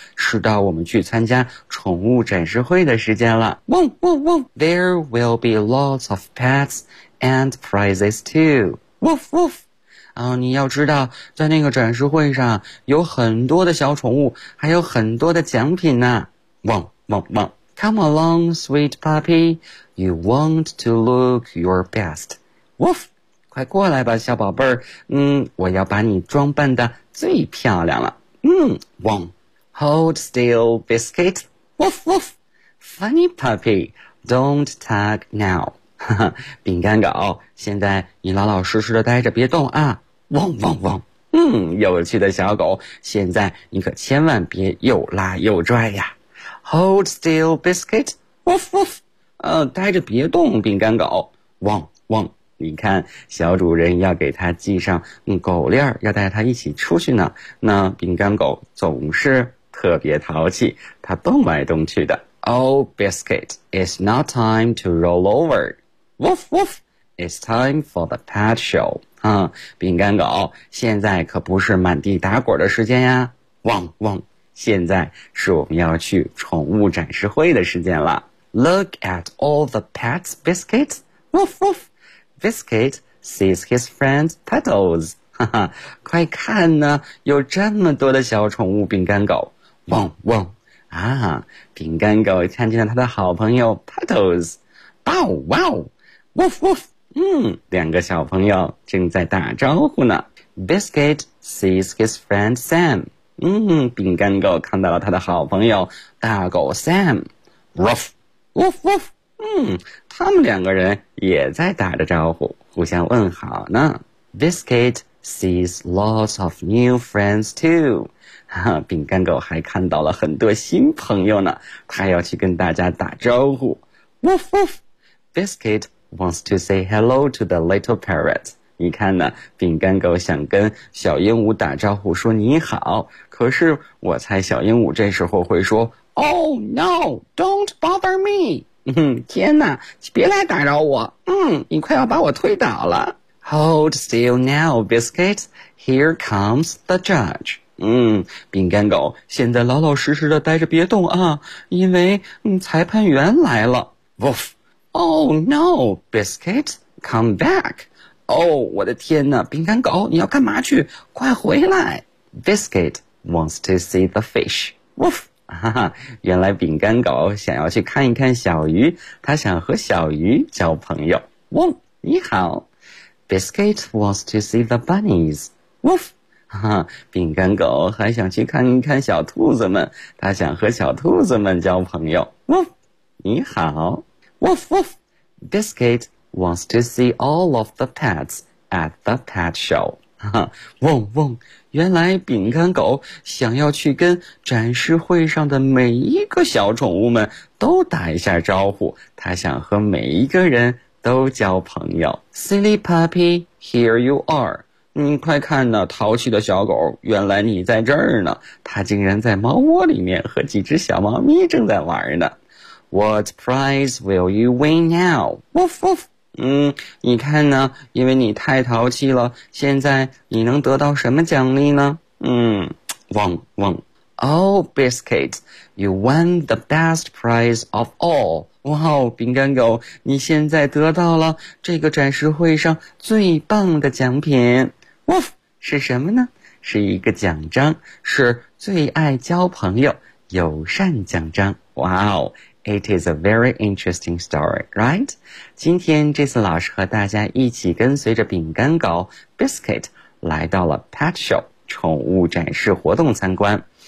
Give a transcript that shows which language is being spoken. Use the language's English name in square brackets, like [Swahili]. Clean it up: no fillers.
[Chinese] 是到我们去参加宠物展示会的时间了。汪汪汪 [English] ！There will be lots of pets and prizes too. Woof woof! [Chinese] 啊，你要知道，在那个展示会上有很多的小宠物，还有很多的奖品呢。 [English] 汪汪汪 ！Come along, sweet puppy. You want to look your best. Woof! [Chinese] 快过来吧小宝贝儿，我要把你装扮得最漂亮了。 [English] 汪 Hold still, biscuit. Woof, woof. Funny puppy, don't tug now. [Chinese] 饼干狗，现在你老老实实的待着别动啊。汪汪汪。有趣的小狗，现在你可千万别又拉又拽呀。 [English] Hold still, biscuit. Woof, woof. [Chinese] 待着别动饼干狗。汪汪。你看小主人要给他系上狗链，要带他一起出去呢，那饼干狗总是特别淘气，他动来动去的。 [English] Oh biscuit, it's not time to roll over. Woof woof, it's time for the pet show. [Chinese] 饼干狗，现在可不是满地打滚的时间呀。汪汪，现在是我们要去宠物展示会的时间了。 [English] Look at all the pets, biscuit. Woof woof Biscuit sees his friend's petals. [Chinese] 快看呢，有这么多的小宠物饼干狗。汪汪啊，饼干狗看见了他的好朋友 petals. Bow wow. Woof woof. 两个小朋友正在打招呼呢。 [English] Biscuit sees his friend Sam. [Chinese] 饼干狗看到了他的好朋友大狗 Sam. Woof woof woof. 他们两个人也在打着招呼，互相问好呢。 [English] Biscuit sees lots of new friends too. [Chinese] 饼干狗还看到了很多新朋友呢，他要去跟大家打招呼。 Woof woof! [English] Biscuit wants to say hello to the little parrot. [Chinese] 你看呢，饼干狗想跟小鹦鹉打招呼说你好，可是我猜小鹦鹉这时候会说 [English] Oh no, don't bother me! [Chinese] 天哪，别来打扰我，你快要把我推倒了。 [English] Hold still now, biscuit. Here comes the judge. [Chinese] 饼干狗，现在老老实实的待着别动啊，因为裁判员来了。 [English] Woof. Oh no, biscuit. Come back. [Chinese] Oh, 我的天哪，饼干狗，你要干嘛去？快回来。 [English] Biscuit wants to see the fish. Woof. [Chinese] 哈哈，原来饼干狗想要去看一看小鱼，他想和小鱼交朋友。汪，你好。 [English] Biscuit wants to see the bunnies. Woof. [Chinese] 哈哈，饼干狗还想去看一看小兔子们，他想和小兔子们交朋友。 Woof. 你好。 Woof woof. [English] Biscuit wants to see all of the pets at the pet show. [Chinese] 汪汪，原来饼干狗想要去跟展示会上的每一个小宠物们都打一下招呼，他想和每一个人都交朋友。 [English] Silly puppy, here you are. [Chinese] 快看呢，淘气的小狗，原来你在这儿呢，他竟然在猫窝里面和几只小猫咪正在玩呢。 [English] What prize will you win now? Woof woof. [Chinese] 你看呢，因为你太淘气了，现在你能得到什么奖励呢？汪汪。 [English] Oh, biscuit, you won the best prize of all. [Chinese] 哇，饼干狗，你现在得到了这个展示会上最棒的奖品。 Woof, 是什么呢？是一个奖章，是最爱交朋友友善奖章。 [English] Wow. It is a very interesting story, right? [Chinese] 今天这次老师和大家一起跟随着饼干狗 Biscuit 来到了 Pet Show 宠物展示活动参观。